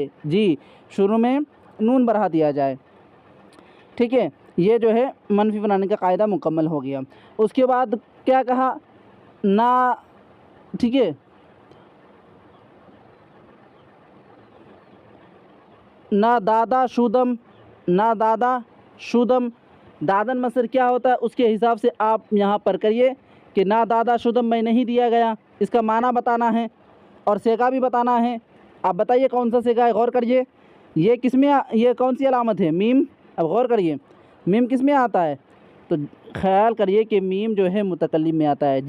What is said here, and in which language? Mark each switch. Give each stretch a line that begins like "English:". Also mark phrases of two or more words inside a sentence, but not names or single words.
Urdu: جی، شروع میں نون بڑھا دیا جائے، ٹھیک ہے. یہ جو ہے منفی بنانے کا قاعدہ مکمل ہو گیا. اس کے بعد کیا کہا، نہ، ٹھیک ہے،
Persian: نہ دادا شودم، نہ دادا شدم
Urdu: دادن مصدر کیا ہوتا ہے اس کے حساب سے آپ یہاں پر کریے کہ
Persian: نا دادا شدم
Urdu: میں نہیں دیا گیا، اس کا معنی بتانا ہے اور سیگا بھی بتانا ہے۔ آپ بتائیے کون سا سیگا ہے، غور کریے، یہ کس میں یہ کون سی علامت ہے؟ میم۔ اب غور کریے میم کس میں آتا ہے، تو خیال کریے کہ میم جو ہے متکلم میں آتا ہے۔